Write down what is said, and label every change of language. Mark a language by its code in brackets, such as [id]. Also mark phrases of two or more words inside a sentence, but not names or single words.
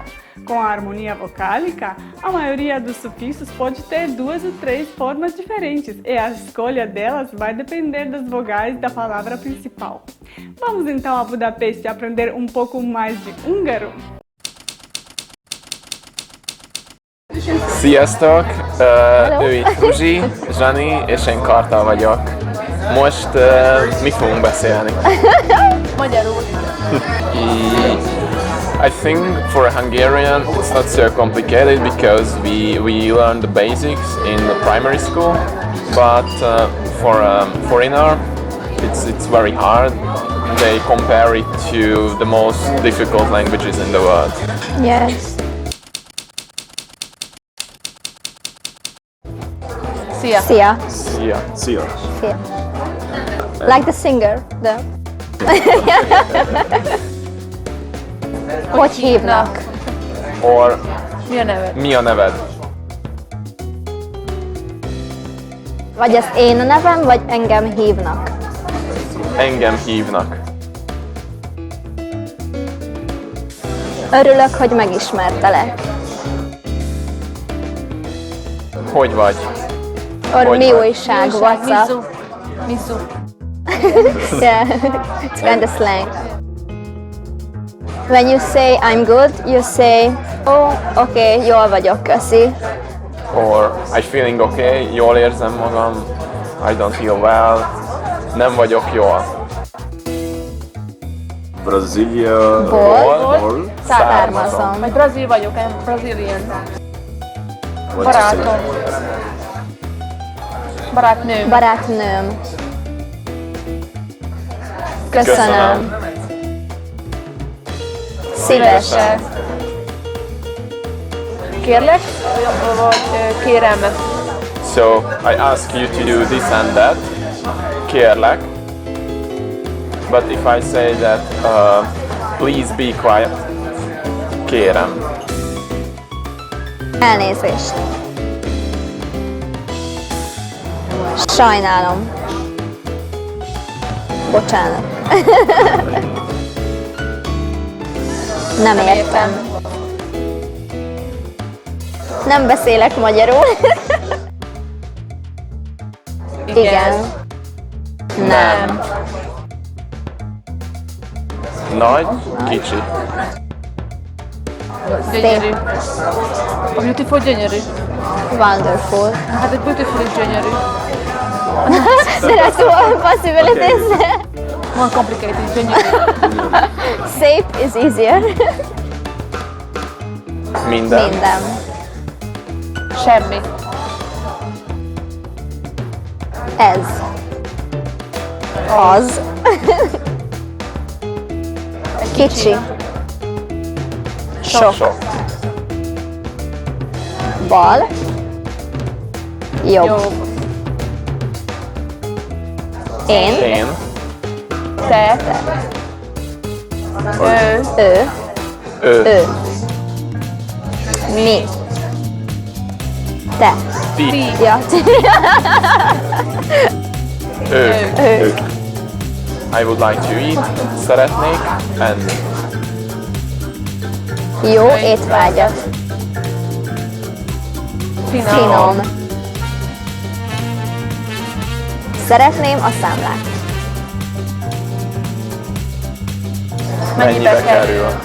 [pt] Com a harmonia vocálica, a maioria dos sufixos pode ter 2 ou 3 formas diferentes e a escolha delas vai depender das vogais da palavra principal. Vamos então a Budapeste aprender um pouco mais de húngaro? [hu] Sziasztok! Ő itt Fruzsi, Zsani, és én Kartal vagyok. Most mi fogunk beszélni? Magyarul. [en] I think for a Hungarian it's not so complicated because we learn the basics in the primary school, but for a foreigner it's very hard. They compare it to the most difficult languages in the world. Yes. [hu] Szia. Szia. Szia! Szia! Szia. [en] Like the singer, the... [hu] Hogy hívnak? [en] Or [hu] Mi a neved? mi a neved? Vagy ez én a nevem, vagy engem hívnak? Engem hívnak. Örülök, hogy megismertelek. Hogy vagy? [en] Or [hu] Hogy mi vagy? újság, [en] what's up? [hu] Mizu. [en] Yeah, it's kind of slang. When you say I'm good, you say, oh, okay, [hu] jól vagyok, köszi. [en] Or I feeling okay, [hu] jól érzem magam, [en] I don't feel well, [hu] nem vagyok jól. Brazília. Ból származom. Vagy brazil vagyok, [en] I'm Brazilian. What [hu] Barátom. [en] to say? [hu] Barátnőm. Barátnőm. Köszönöm. Szívesen. Kérlek, vagy kérem. [en] So I ask you to do this and that, kérlek. But if I say that, please be quiet, [hu] kérem. Elnézést. Sajnálom. Bocsánat. Nem értem. Nem beszélek magyarul. Igen. Nem. Nagy, kicsi. Gyönyörű. A beautiful gyönyörű. [en] Wonderful. [hu] Hát egy beautiful is gyönyörű. [en] There are two possibilities. More complicated, gyönyörű. Safe is easier. [hu] Minden. Minden. Semmi. Ez. Az. Kicsi. Sok. Sok. Bal. Jobb. Jobb. Én. Én. Te. Ő. Ő. Ő. Ő. Mi. Te. Ti. Ja. Ők. Ő. [en] I would like to eat. [hu] Szeretnék enni. Jó étvágyat. Finom. Szeretném a számlát. Mennyibe kerül?